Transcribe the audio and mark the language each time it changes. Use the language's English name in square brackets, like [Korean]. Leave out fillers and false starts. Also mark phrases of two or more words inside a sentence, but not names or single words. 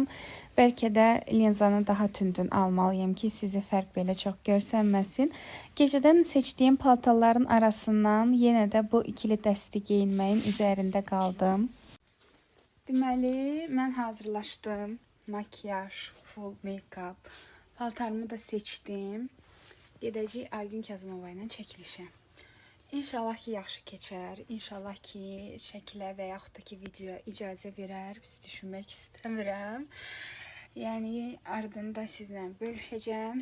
[Azerbaijani] Bəlkə də lenzanı daha tündün almalıyım ki, sizi fərq belə çox görsənməsin. Gecədən seçdiyim paltarların arasından yenə də bu ikili dəsti geyinməyin üzərində qaldım. Deməli, mən hazırlaşdım. Makyaj, [English] full make-up. [Azerbaijani] Paltarımı da seçdim. Gedəcəyik Aygün Kazımova ilə çəkilişə. İnşallah ki, yaxşı keçər. İnşallah ki, şəkilə və yaxud da ki, videoya icazə verər. Biz düşünmək istəmirəm. Yəni, ardında sizlə bölüşəcəm.